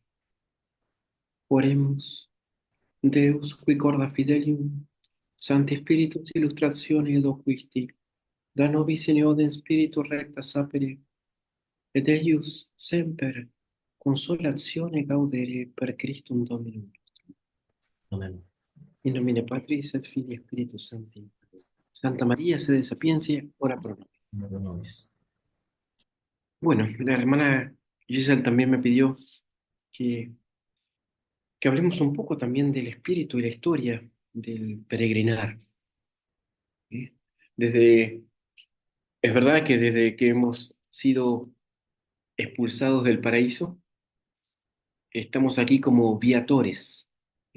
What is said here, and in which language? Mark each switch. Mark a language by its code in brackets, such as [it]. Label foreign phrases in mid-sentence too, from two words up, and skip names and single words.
[la] Oremus, Deus, qui corda fidelium, Sancti Spiritus illustratione eloquisti, da nobis in eodem Spiritu recta sapere, et eius semper consolatione gaudere per Christum Dominum. [es] Amén. [la] In nomine Patris et Filii et Spiritus Sancti. Santa María, sede sapiencia, ora pro nobis. No nobis. [es] Bueno, la hermana Giselle también me pidió que, que hablemos un poco también del espíritu y la historia del peregrinar. ¿Sí? Desde, es verdad que desde que hemos sido expulsados del paraíso, estamos aquí como viatores, ¿sí?